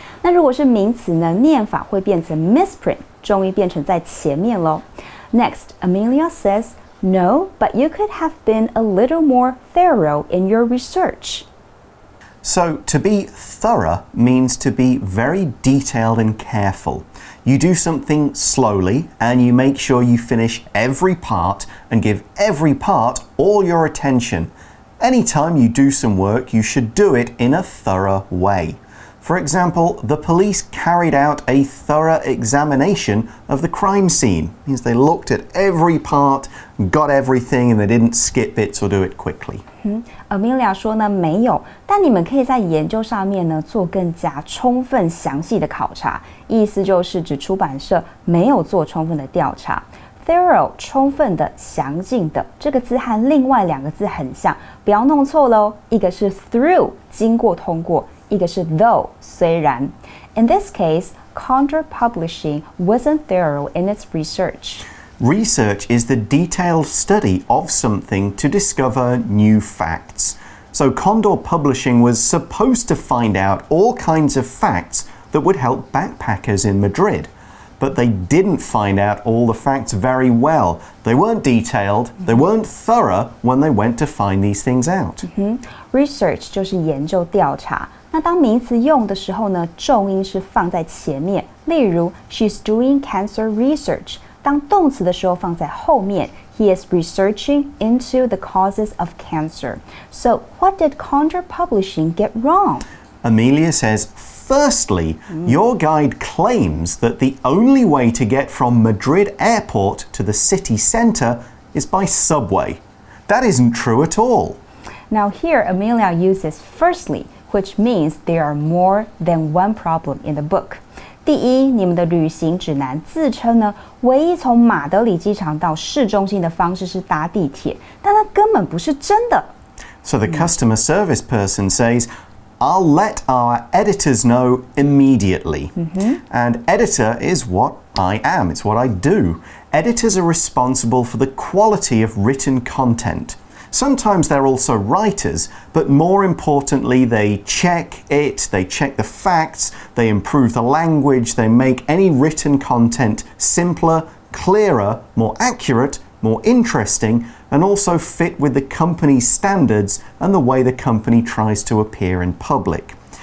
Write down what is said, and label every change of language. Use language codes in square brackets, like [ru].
[zh] 那如果是名詞呢，念法會變成 misprint， 重音變成在前面咯。 [en] Next, Amelia says, "No, but you could have been a little more thorough in your research." So, to be thorough means to be very detailed and careful. You do something slowly and you make sure you finish every part and give every part all your attention. Anytime you do some work, you should do it in a thorough way. For example, the police carried out a thorough examination of the crime scene. It means they looked at every part, got everything, and they didn't skip bits or do it quickly. [zh] Amelia 說呢，沒有，但你們可以在研究上面呢做更加充分詳細的考察，意思就是指出版社沒有做充分的調查。 Thorough 充分的、詳盡的，這個字和另外2個字很像，不要弄錯嘍。一個是 through 經過、通過，一個是 though 雖然。 [en] In this case, Condor Publishing wasn't thorough in its research. Research is the detailed study of something to discover new facts. So Condor Publishing was supposed to find out all kinds of facts that would help backpackers in Madrid. But they didn't find out all the facts very well. They weren't detailed, they weren't thorough when they went to find these things out. [zh] Research 就是研究調查。那当名詞用的時候呢，重音是放在前面。例如 [en] She's doing cancer research. [zh] 當動詞的時候放在後面。 [en] He is researching into the causes of cancer. So what did Condor Publishing get wrong? Amelia says, firstly, your guide claims that the only way to get from Madrid airport to the city centre is by subway. That isn't true at all. Now here, Amelia uses firstly, which means there are more than one problem in the book. [zh] 第一，你们的旅行指南自稱呢，唯一從馬德里機場到市中心的方式是搭地鐵，但它根本不是真的。 [en] So the customer service person says, I'll let our editors know immediately. And editor is what I am. It's what I do. Editors are responsible for the quality of written content. Sometimes they're also writers, but more importantly, they check it, they check the facts, they improve the language, they make any written content simpler, clearer, more accurate, more interesting, and also fit with the company's standards and the way the company tries to appear in public.